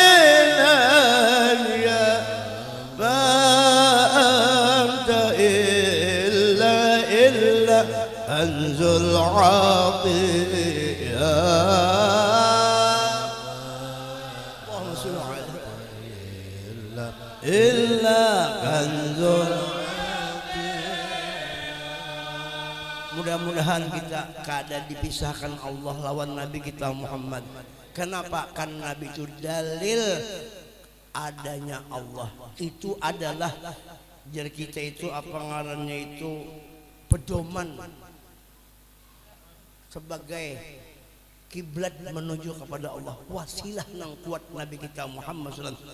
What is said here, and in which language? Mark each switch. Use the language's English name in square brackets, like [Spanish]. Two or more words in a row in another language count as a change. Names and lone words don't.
[Arabic] إلي ما أنت إلا كنز العطية اللهم صل عليه إلا كنز. [Banjar] Mudah-mudahan kita kada dipisahkan Allah lawan Nabi kita Muhammad. [Indonesian] Kenapa? Karena Nabi itu dalil adanya Allah. [Banjar] Itu adalah jar kita itu apa ngarannya itu pedoman sebagai kiblat menuju kepada Allah, wasilah nang kuat Nabi kita Muhammad SAW.